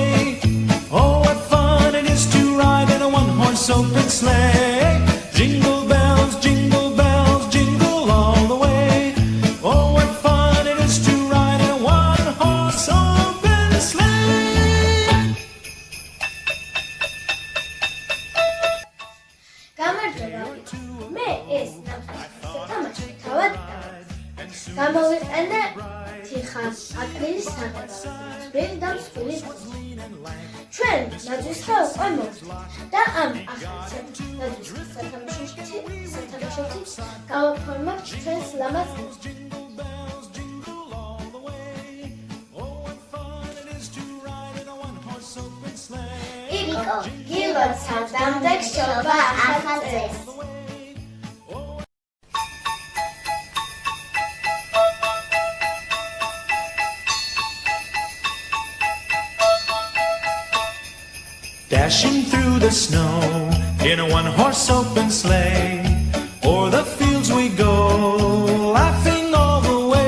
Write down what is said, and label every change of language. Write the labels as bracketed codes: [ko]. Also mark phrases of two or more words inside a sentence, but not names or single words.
[en] Oh, what fun it is to ride in a one-horse open sleigh. Jingle bells, jingle all the way. Oh, what fun it is to ride in a one-horse open sleigh. [ka] გამარჯობა. მე ეს თამაში თავად გამოვიყენე თიხა, აკრილის საღებავ, წვრილი და მსხვილი. ჩვენ ნაძვისხე უკვე მოვიდა და ამ ახალი ნაძვისხის სათამაშოთი გავაფორმოთ ჩვენს ლამაზ ირიკო, გილოცავ დამდეგ შობა ახალ წელს. [en] Dashing through the snow in a one-horse open sleigh, o'er the fields we go, laughing all the way.